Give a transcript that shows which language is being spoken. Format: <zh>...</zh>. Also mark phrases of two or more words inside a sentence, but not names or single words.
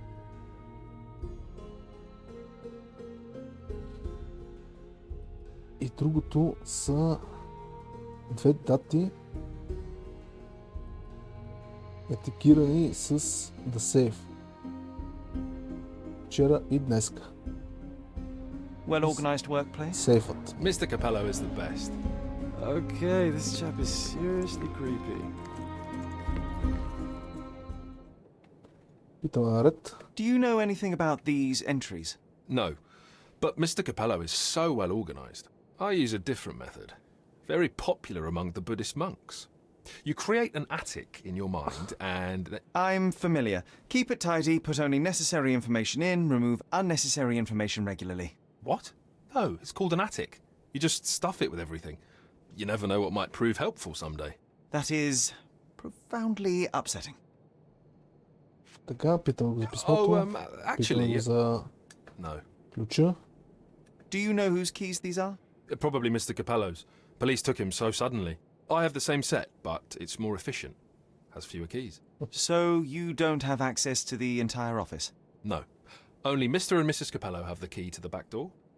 <bg>И другото са две дати, етикирани с The СЕЙФ. Вчера и днеска.</bg> <en>Well-organized workplace?</en> <bg>Сейфът.</bg> <en>Mr. Capello is the best. Okay, this chap is seriously creepy.</en> <bg>Питаме наред.</bg> <en>Do you know anything about these entries? No, but Mr. Capello is so well organized. I use a different method, very popular among the Buddhist monks. You create an attic in your mind and... I'm familiar. Keep it tidy, put only necessary information in, remove unnecessary information regularly. What? No, it's called an attic. You just stuff it with everything. You never know what might prove helpful someday. That is profoundly upsetting.</en> <bg>Така, питам го за писмото. Питам го за</bg> <en>No.</en> <bg>ключа.</bg> <en>Do you know whose keys these are? Probably Mr. Capello's. Police took him so suddenly. I have the same set, but it's more efficient. Has fewer keys. So you don't have access to the entire office? No. Only Mr. and Mrs. Capello have the key to the back door.</en>